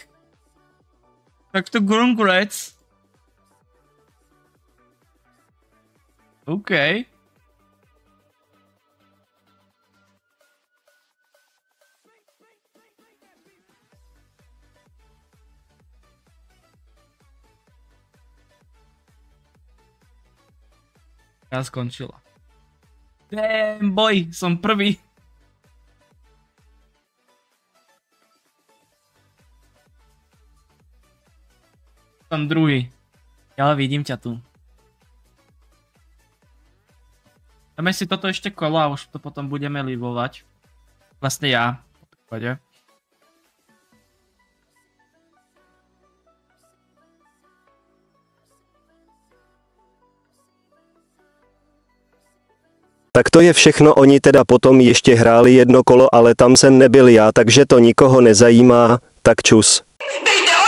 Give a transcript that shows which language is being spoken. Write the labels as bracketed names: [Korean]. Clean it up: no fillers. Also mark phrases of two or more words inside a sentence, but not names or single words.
[Slovak] Tak to congrats. OK. Ja skončila. [English] Damn boy, [Slovak] som prvý. Som druhý. Ja vidím ťa tu. Dáme si toto ešte kolo a už to potom budeme livovať. Vlastne ja. Po prípade. [Czech] Tak to je všechno, oni teda potom ještě hráli jedno kolo, ale tam jsem nebyl já, takže to nikoho nezajímá, tak čus.